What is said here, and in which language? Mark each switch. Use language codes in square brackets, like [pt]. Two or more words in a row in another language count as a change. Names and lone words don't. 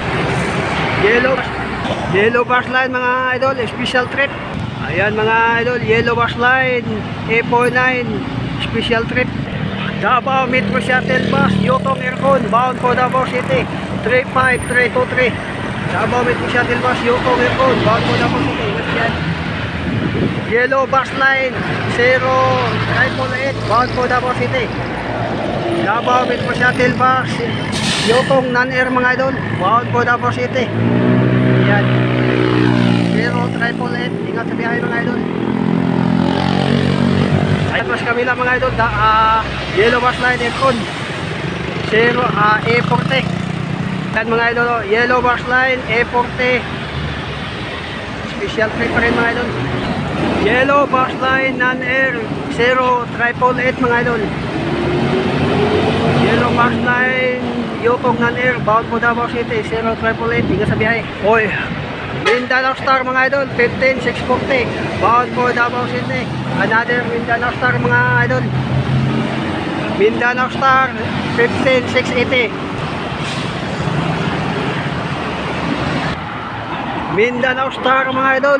[tl] Yellow Bus Line mga idol, [en] special trip. [tl] Ayan mga idol, Yellow Bus Line A49, [en] special trip. [tl] Davao Metro Shuttle Bus Yotong Aircon, [en] bound for [tl] Davao City 35323. Davao Metro Shuttle Bus Yotong Aircon, [en] bound for [tl] Davao City. Ingat sa biyahe. Yellow Bus Line 0-888, [en] bound for [tl] Davao City. Davao Metro Shuttle Bus Yotong non-air mga idol, [en] bound for [tl] Davao City. Yan 0-888, ingat sa biyahe mga idol. Ayan mas kami lang mga idol, Yellow Bus Line Aircon A40. Yan mga idol, Yellow Bus Line A40, [en] special trip [tl] pa rin mga idol. Yellow Bus Line non-air 0-888 mga idol. Yellow Bus Line Yotong non-air, [en] bound for [tl] Davao City 0-888. Ingat sa biyahe. Oy, Mindanao Star mga idol 15640, [en] bound for [tl] Davao City. Another Mindanao Star mga idol. Mindanao Star 15680. Mindanao Star mga idol.